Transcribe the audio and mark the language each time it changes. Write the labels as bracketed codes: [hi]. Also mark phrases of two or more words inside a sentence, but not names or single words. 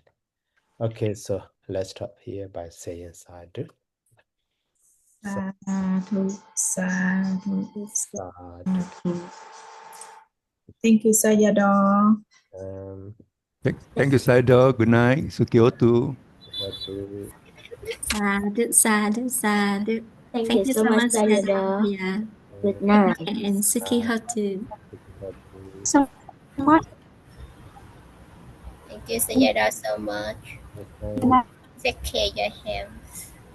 [en] Okay, so let's stop here by saying sadhu. [pi] Sadhu, sadhu, Sadhu. sadhu. [en] Thank you, Sayadaw. Thank you, Saido. Good night. [pi] Sukiotu. Sadhu, sadhu, sadhu. [en] Thank you so much, Sayadaw. Yeah. Good night. And [pi] Suki Hotu. [en] So much. Thank you, Sayadaw, so much. Okay. Take care of your health.